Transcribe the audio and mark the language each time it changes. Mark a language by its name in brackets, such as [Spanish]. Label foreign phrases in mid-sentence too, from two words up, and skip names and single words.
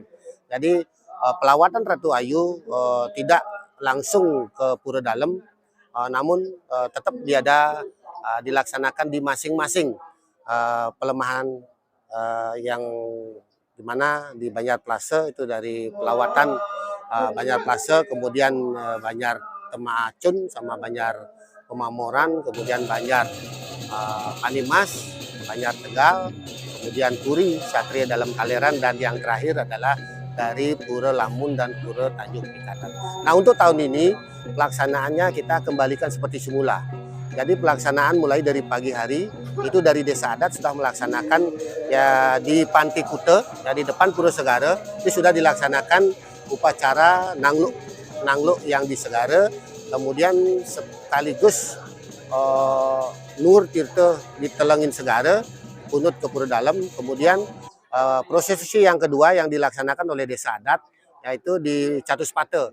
[Indonesian] Jadi pelawatan Ratu Ayu tidak langsung ke Pura Dalem, namun tetap dilaksanakan di masing-masing pelemahan yang dimana di Banjar Plase itu dari pelawatan Banjar Plase, kemudian Banjar Temacun sama Banjar Pemamoran, kemudian Banjar Panimas, Banjar Tegal, kemudian Puri, Satria dalam Kaleran, dan yang terakhir adalah dari Pura Lamun dan Pura Tanjung Pikatan. Nah, untuk tahun ini pelaksanaannya kita kembalikan seperti semula. Jadi pelaksanaan mulai dari pagi hari itu dari Desa Adat sudah melaksanakan ya di Pantai Kuta, ya, di depan Pura Segara itu sudah dilaksanakan upacara Nangluk yang di Segara, kemudian sekaligus Nur Tirta ditelengin Segara, punut ke Pura Dalem, kemudian prosesi yang kedua yang dilaksanakan oleh Desa Adat yaitu di Catuspate.